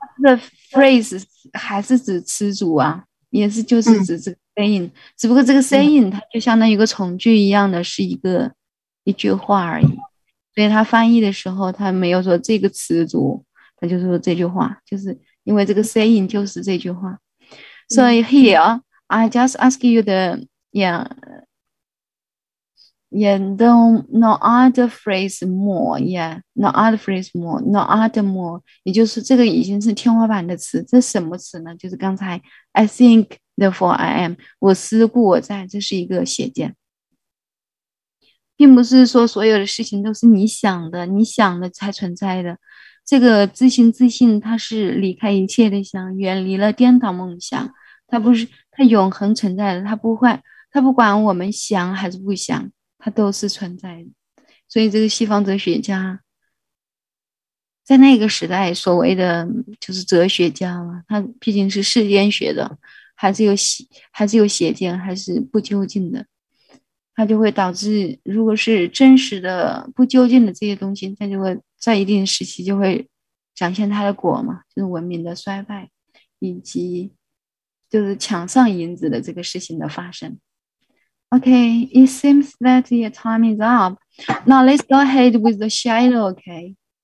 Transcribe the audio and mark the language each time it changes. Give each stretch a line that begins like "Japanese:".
Chinese: 这个 phrase 还是指词组啊，也是就是指这个 saying，只不过这个 saying 它就相当于一个从句一样的，是一句话而已。所以他翻译的时候，他没有说这个词组，他就说这句话，就是因为这个 saying 就是这句话。所以
English: here I just ask you the no other phrase more no other phrase more no other more，
Chinese: 也就是这个已经是天花板的词。这什么词呢？就是刚才
English: I think therefore I am，
Chinese: 我思故我在，这是一个邪见，并不是说所有的事情都是你想的才存在的。这个自信它是离开一切的想，远离了颠倒梦想，它永恒存在的，它不管我们想还是不想，它都是存在的。所以这个西方哲学家在那个时代所谓的就是哲学家嘛，他毕竟是世间学的，还是有邪见，还是不究竟的，它就会导致如果是真实的不究竟的这些东西，它就会在一定时期就会展现它的果嘛，就是文明的衰败，以及就是墙上影子的这个事情的发生。
English: Okay, it seems that your time is up. Now let's go ahead with the shadow, okay?